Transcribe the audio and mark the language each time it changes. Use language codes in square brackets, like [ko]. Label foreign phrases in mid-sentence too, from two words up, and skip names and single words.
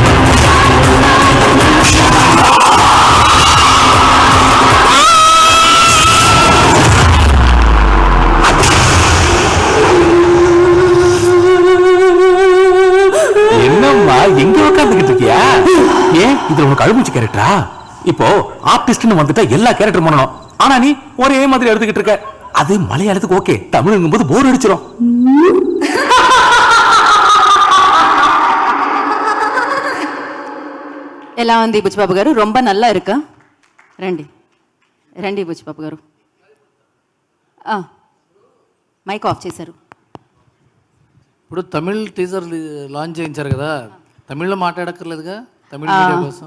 [ta] என்னம்மா எங்க உட்காந்துக்கிட்டு இருக்கியா? ஏன் இதுல உனக்கு அழுமுச்சு கேரக்டரா? இப்போ ஆர்டிஸ்ட்னு வந்துட்டா எல்லா கேரக்டர் பண்ணணும், ஆனா நீ ஒரே மாதிரி எடுத்துக்கிட்டு இருக்க. அது மலையாளத்துக்கு ஓகே, தமிழுங்கும் போது போர் அடிச்சிடும். [te] ఎలా ఉంది బుచ్చిబాబు గారు? [ta] ரொம்ப நல்லா இருக்கா? [te] రండి బుచ్చిబాబు గారు. [en] mike off [te] చేశారు. ఇప్పుడు తమిళ్ [en] teaser launch [te] చేయించారు కదా, తమిళ్లో మాట్లాడక్కర్లేదుగా తమిళ మీడియా కోసం.